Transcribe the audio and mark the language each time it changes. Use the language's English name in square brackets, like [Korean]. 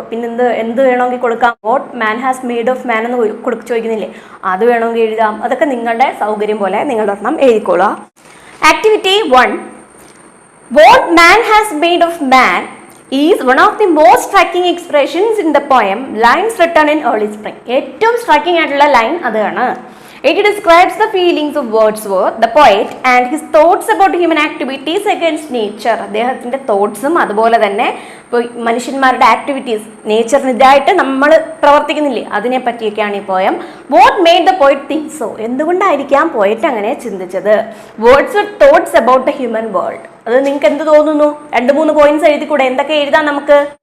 [Malayalam] പിന്നെ എന്ത് വേണമെങ്കിൽ കൊടുക്കാം. [English] what man has made of man [Malayalam] എന്ന് ചോദിക്കുന്നില്ലേ, അത് വേണമെങ്കിൽ എഴുതാം. അതൊക്കെ നിങ്ങളുടെ സൗകര്യം പോലെ നിങ്ങളൊരെണ്ണം എഴുതിക്കോളാം. [English] Activity 1, what man has made of man is one of the most striking expressions in the poem Lines Written in Early Spring. [Malayalam] ഏറ്റവും സ്ട്രൈക്കിംഗ് ആയിട്ടുള്ള ലൈൻ അതാണ്. [English] It describes the feelings of Wordsworth, the poet, and his thoughts about human activities against nature. [Malayalam] അദ്ദേഹത്തിന്റെ തോട്ട്സും അതുപോലെ തന്നെ മനുഷ്യന്മാരുടെ activities, നേച്ചറിനെതിരായിട്ട് നമ്മൾ പ്രവർത്തിക്കുന്നില്ലേ, അതിനെ പറ്റിയൊക്കെയാണ് ഈ poem. [English] What made the poet think so? [Malayalam] എന്തുകൊണ്ടായിരിക്കാം പോയറ്റ് അങ്ങനെ ചിന്തിച്ചത്? [English] Wordsworth thoughts about the human world. [Malayalam] അത് നിങ്ങൾക്ക് എന്ത് തോന്നുന്നു? 2-3 പോയിന്റ്സ് എഴുതിക്കൂടെ? എന്തൊക്കെ എഴുതാം നമുക്ക്?